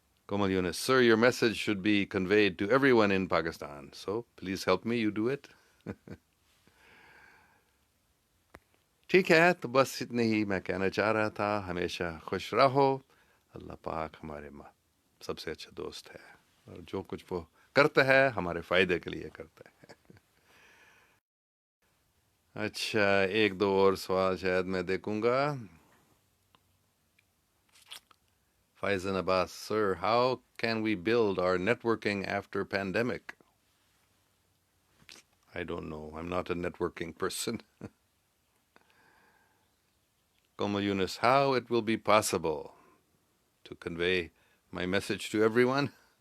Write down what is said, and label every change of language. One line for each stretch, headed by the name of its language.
English: Komal Yunus, sir, your message should be conveyed to everyone in Pakistan. So please help me, you do it.
Hindi: ठीक है, तो बस इतने ही मैं कहना चाह रहा था. हमेशा खुश रहो. अल्लाह पाक हमारे सबसे अच्छा दोस्त है, और जो कुछ वो करता है हमारे फ़ायदे के लिए करता है. अच्छा, एक दो और सवाल शायद मैं देखूंगा.
English: Faizan Abbas, sir, how can we build our networking after pandemic? I don't know. I'm not a networking person. Komal Yunus, how it will be possible to convey my message to everyone?